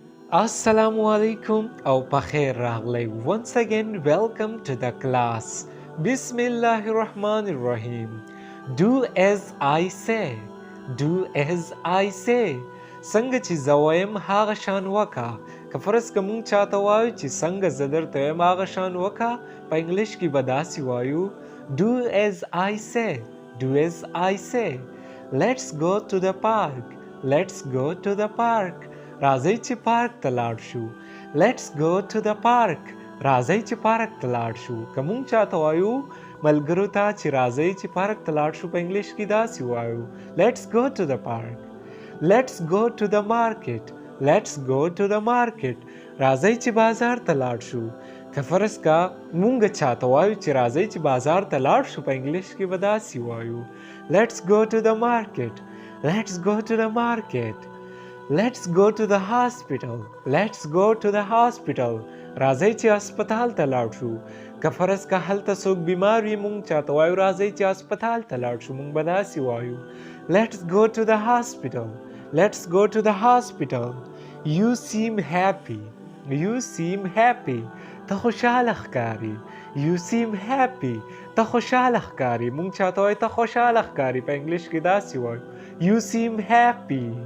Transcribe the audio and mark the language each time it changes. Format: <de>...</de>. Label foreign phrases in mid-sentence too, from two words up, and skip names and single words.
<ar>السلام علیکم</ar> <ps>او پخیر راغلي.</ps> <en>Once again, welcome to the class.</en> <ar>بسم الله الرحمن الرحيم.</ar> <en>Do as I say. Do as I say.</en> <ps>څنګه چې زه وایم هغه شان وکړه. که فرض که مونږ چاته وایو چې څنګه زه درته وایم هغه شان وکړه، په انګلیش کې به داسې وایو</ps> <en>Do as I say. Do as I say. Let's go to the park. Let's go to the park.</en> <ps>راځئ چې پارک ته لاړ شو.</ps> <en>Let's go to the park.</en> <ps>راځئ چې پارک ته لاړ شو. که مونږ چاته وایو ملګرو ته چې راځئ چې پارک ته لاړ شو، په انګلیش کې داسې وایو</ps> <en>Let's go to the park. Let's go to the market. Let's go to the market.</en> <ps>راځئ چې بازار ته لاړ شو. که فرض کا مونږ چاته وایو چې راځئ چې بازار ته لاړ شو، په انګلیش کې به داسې وایو</ps> <en>Let's go to the market. Let's go to the market. Let's go to the hospital. Let's go to the hospital.</en> <ps>راځئ چې هسپتال ته لاړ شو. که فرض که هلته څوک بیمار وي، مونږ چاته وایو راځئ چې هسپتال ته لاړ شو، مونږ به داسې وایو</ps> <en>Let's go to the hospital. Let's go to the hospital. You seem happy. You seem happy.</en> <ps>ته خوشحاله ښکاري.</ps> <en>You seem happy.</en> <ps>ته خوشحاله ښکاري. مونږ چاته وایو ته خوشحاله ښکاري، په انګلیش کې داسې وایو</ps> <en>You seem happy.</en>